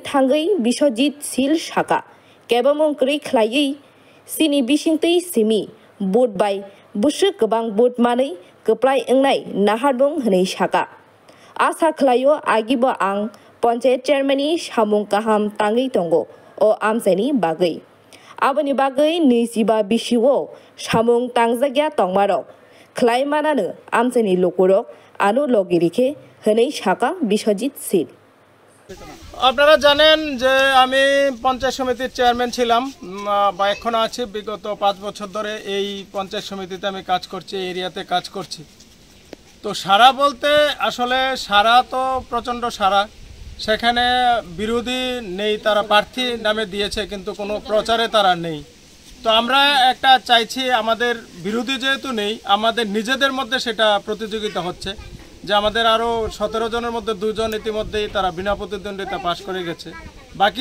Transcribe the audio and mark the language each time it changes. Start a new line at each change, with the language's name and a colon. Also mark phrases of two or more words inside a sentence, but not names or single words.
Kok Borok: थांगै बिश्वजित सिल साका केबमं क्रै खलायै सिनि बिसिंतै सिमि बुट बाय बुसु गोबां बुट मानै कप्लाय इंनाय नाहारबुं हनै साका आसा खलायो आगिबो आं पंचायत चेयरमैननि सामुं गाहाम ताङै तंगो अ आमसायनि बागै आबनि बागै 25 बिसिवो सामुं तांजाग्या तंमारक खलायमानानो आमसायनि लोकरक आनु लगिरिखे हनै साका बिश्वजित सिल
Bangla: আপনারা জানেন যে আমি পঞ্চায়েত সমিতির চেয়ারম্যান ছিলাম বা এখনো আছি বিগত 5 বছর ধরে এই পঞ্চায়েত সমিতিতে আমি কাজ করছি এরিয়াতে কাজ করছি তো সারা বলতে আসলে সারা তো প্রচন্ড সারা সেখানে বিরোধী নেই তারা প্রার্থী নামে দিয়েছে কিন্তু কোনো প্রচারে তারা নেই তো আমরা একটা চাইছি আমাদের বিরোধী যেহেতু নেই আমাদের নিজেদের মধ্যে সেটা প্রতিযোগিতা হচ্ছে যে আমাদের আরো 17 জনের মধ্যে 2 জন ইতিমধ্যেই তারা বিনা প্রতিদ্বন্দ্বিতা পাস করে গেছে বাকি